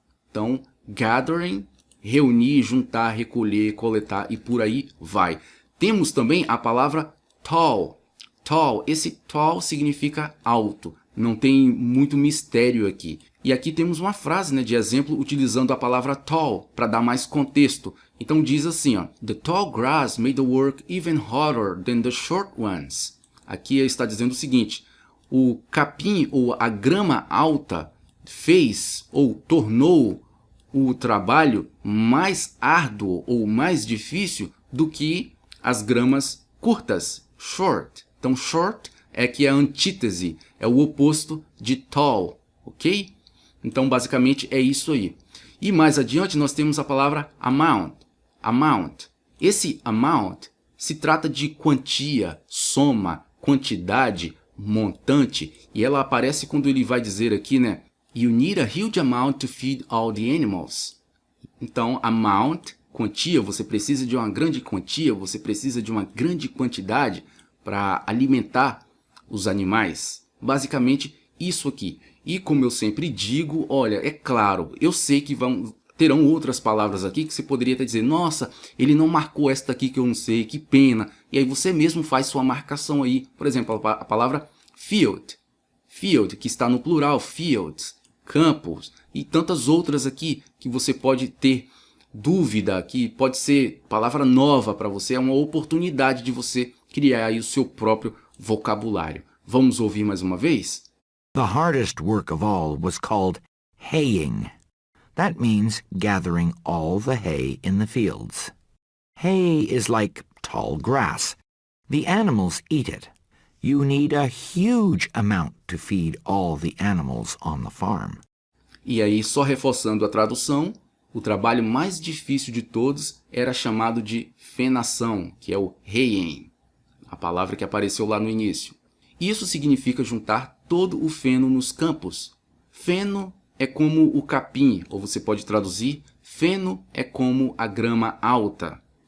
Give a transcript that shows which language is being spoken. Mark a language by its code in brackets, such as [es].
[pt] Então, gathering, reunir, juntar, recolher, coletar e por aí vai. Temos também a palavra tall. Tall, esse tall significa alto. Não tem muito mistério aqui. E aqui temos uma frase, né, de exemplo utilizando a palavra tall para dar mais contexto. Então diz assim, ó, [en] The tall grass made the work even harder than the short ones. [pt] Aqui está dizendo o seguinte, o capim ou a grama alta fez ou tornou o trabalho mais árduo ou mais difícil do que as gramas curtas, short. Então short é que é a antítese, é o oposto de tall, ok? Então, basicamente, é isso aí. E mais adiante, nós temos a palavra amount. Amount. Esse amount se trata de quantia, soma, quantidade, montante. E ela aparece quando ele vai dizer aqui, né? [en] You need a huge amount to feed all the animals. [pt] Então, amount, quantia, você precisa de uma grande quantia, você precisa de uma grande quantidade para alimentar os animais. Basicamente isso aqui. E como eu sempre digo, olha, é claro, eu sei que terão outras palavras aqui que você poderia até dizer, nossa, ele não marcou esta aqui que eu não sei, que pena. E aí você mesmo faz sua marcação aí. Por exemplo, a palavra field. Field, que está no plural, fields, campos. E tantas outras aqui que você pode ter dúvida, que pode ser palavra nova para você. É uma oportunidade de você criar aí o seu próprio vocabulário. Vamos ouvir mais uma vez? [en] The hardest work of all was called haying. That means gathering all the hay in the fields. Hay is like tall grass. The animals eat it. You need a huge amount to feed all the animals on the farm. [pt] E aí, só reforçando a tradução, o trabalho mais difícil de todos era chamado de fenação, que é o haying, a palavra que apareceu lá no início. Isso significa juntar todo o feno nos campos. Feno é como o capim, ou você pode traduzir, feno é como a grama alta.